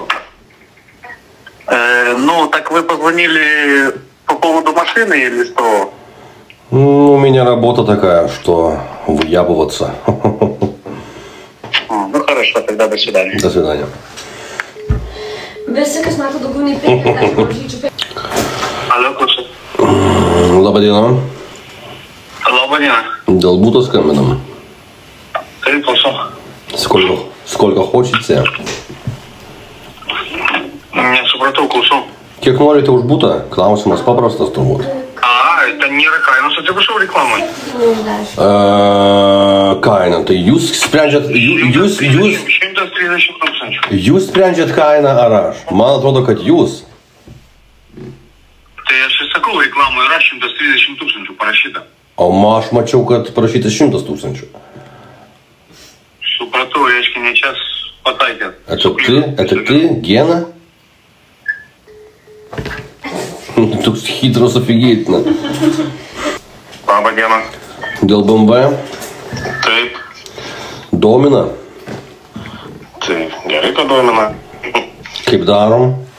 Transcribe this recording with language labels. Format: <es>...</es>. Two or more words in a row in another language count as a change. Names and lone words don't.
<ru>Ну, так вы позвонили по поводу машины или что? Ну, у меня работа такая, что выябываться. Ну, хорошо, тогда до свидания. До свидания.</ru> <lt>Visi, kas mato daugiau nei 50 mažyčių. Alio, klausau. Labadiena. Labadiena. Dėl būto skambinam. Taip, klausau.</lt> <ru>Сколько хочется?</ru> <lt>Nesupratau, klausau. Kiek norite už būtą? Klausimas paprastas turbūt. Ten nėra kainos, atsiprašau reklamai. Kaina, tai jūs sprendžiat, 130 tūkstančių. Jūs sprendžiat kainą ar aš? Man atrodo, kad jūs. Tai aš ir sakau, reklamai yra 130 tūkstančių parašyta. O aš mačiau, kad parašyta 100 tūkstančių. Supratau, reiškia, ne čia pataikėt.</lt> <ru>Это ты, Гена?</ru> <lt>Toks hitras офигительно. Labą dieną. Dėl BMW? Taip. Domina? Tai gerai, kad domina. Kaip darom?</lt>